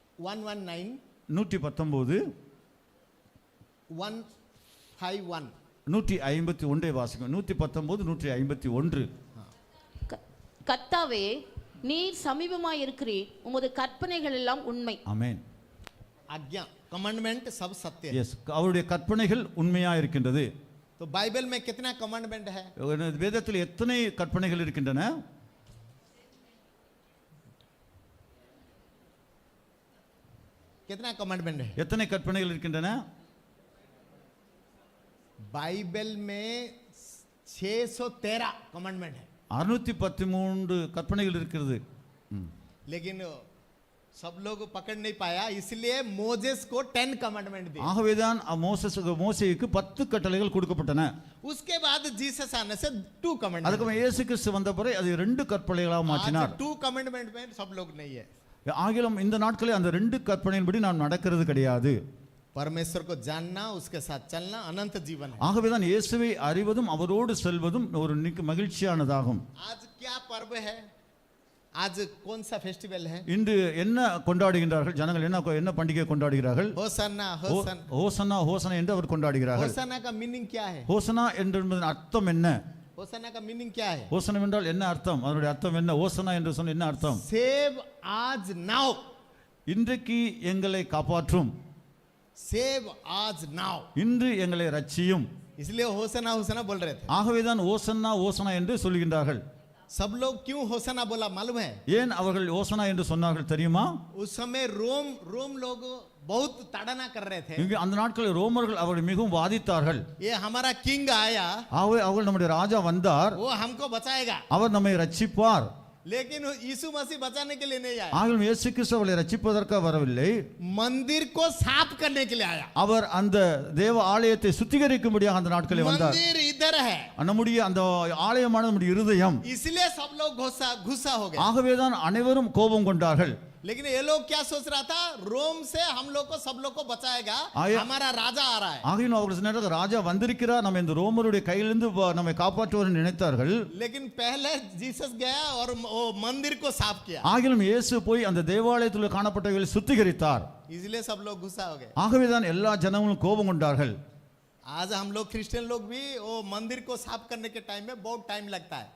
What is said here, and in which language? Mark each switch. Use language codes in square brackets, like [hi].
[ta] 119 119 151 151 வாசிக்கும். 119 151. கர்த்தாவே நீர் சமீபமாய் இருக்கிறீர், உமது கற்பனைகள் எல்லாம் உண்மை. ஆமென். [hi] आज्ञा कमांडमेंट सब सत्य है। [ta] எஸ், அவருடைய கற்பனைகள் உண்மையா இருக்கின்றது. [hi] तो बाइबल में कितना कमांडमेंट है? [ta] வேதத்தில் எத்தனை கற்பனைகள் இருக்கின்றன? [hi] कितना कमांडमेंट है [ta] எத்தனை கற்பனைகள் இருக்கின்றன? [hi] बाइबल में 613 कमांडमेंट है। [ta] 613 கற்பனைகள் இருக்கிறது. [hi] लेकिन सब लोग पकड़ नहीं पाया, इसलिए मोजेस को 10 कमांडमेंट दिए। [ta] ஆகவேதான் மோசேக்கு 10 கட்டளைகள் கொடுக்கப்பட்டன. [hi] उसके बाद जीसस आने से 2 कमांडमेंट। [ta] அதுக்கு இயேசு கிறிஸ்து வந்த பிறகு அது 2 கற்பனைகளாக மாற்றினார். [hi] 2 कमांडमेंट में सब लोग नहीं है। [ta] ஆகிலும் இந்த நாட்களில் அந்த 2 கற்பனையின்படி நாம் நடக்கிறது கிடையாது. [hi] परमेश्वर को जानना, उसके साथ चलना अनंत जीवन है। [ta] ஆகவேதான் இயேசுவை அறிவதும் அவரோடு செல்வதும் ஒரு மகிழ்ச்சியானதாகும். [hi] आज क्या पर्व है? आज कौन सा फेस्टिवल है? [ta] இன்று என்ன கொண்டாடுகின்றார்கள் ஜனங்கள்? என்ன பண்டிகை கொண்டாடுகிறார்கள்? [hi] होसन्ना होसन्ना [ta] ஹோசன்னா ஹோசனா என்று அவர் கொண்டாடுகிறார்கள். [hi] होसन्ना का मीनिंग क्या है? [ta] ஹோசனா என்பதன் அர்த்தம் என்ன? [hi] होसन्ना का मीनिंग क्या है? [ta] ஹோசனம் என்றால் என்ன அர்த்தம்? அதனுடைய அர்த்தம் என்ன? ஹோசனா என்று சொன்ன என்ன அர்த்தம்? [en] Save आज now. [ta] இன்றைக்கு எங்களை காப்பாற்றும், [en] Save आज now. [ta] இன்று எங்களை ரட்சியும். [hi] इसलिए होसन्ना होसन्ना बोल रहे थे। [ta] ஆகவேதான் ஓசன்னா ஓசனா என்று சொல்லுகின்றார்கள். [hi] सब लोग क्यों होसन्ना बोला मालूम है? [ta] ஏன் அவர்கள் ஓசனா என்று சொன்னார்கள் தெரியுமா? [hi] उस समय रोम लोग बहुत ताड़ना कर रहे थे। [ta] இங்கு அந்த நாட்களில் ரோமர்கள் அவர்கள் மிகவும் வாதித்தார்கள். [hi] ये हमारा किंग आया, [ta] ஆகவே அவர்கள் நம்முடைய ராஜா வந்தார், [hi] वो हमको बचाएगा। [ta] அவர் நம்மை ரட்சிப்பார். [hi] लेकिन यीशु मसीह बचाने के लिए नहीं आया, [ta] ஆகவே இயேசு கிறிஸ்து அவர்களை ரட்சிப்பதற்காக வரவில்லை, [hi] मंदिर को साफ करने के लिए आया। [ta] அவர் அந்த தேவ ஆலயத்தை சுத்திகரிக்கும்படியாக அந்த நாட்களில் வந்தார். [hi] मंदिर इधर है, [ta] நம்முடைய அந்த ஆலயமான நம்முடைய இருதயம். [hi] इसलिए सब लोग गुस्सा हो गए। [ta] ஆகவேதான் அனைவரும் கோபம் கொண்டார்கள். [hi] लेकिन ये लोग क्या सोच रहा था? रोम से हम लोग को सब लोग को बचाएगा, हमारा राजा आ रहा है। [ta] ஆகியும் அவர்கள் சொன்னார்கள் ராஜா வந்திருக்கிறார், நம்ம இந்த ரோமருடைய கையிலிருந்து நம்மை காப்பாற்றுவார் நினைத்தார்கள். [hi] लेकिन पहले जीसस गया और वो मंदिर को साफ किया। [ta] ஆகிலும் இயேசு போய் அந்த தேவாலயத்தில் காணப்பட்டவர்களை சுத்திகரித்தார். [hi] इसलिए सब लोग गुस्सा हो गए। [ta] ஆகவேதான் எல்லா ஜனங்களும் கோபம் கொண்டார்கள். [hi] आज हम लोग क्रिश्चियन लोग भी वो मंदिर को साफ करने के टाइम में बहुत टाइम लगता है।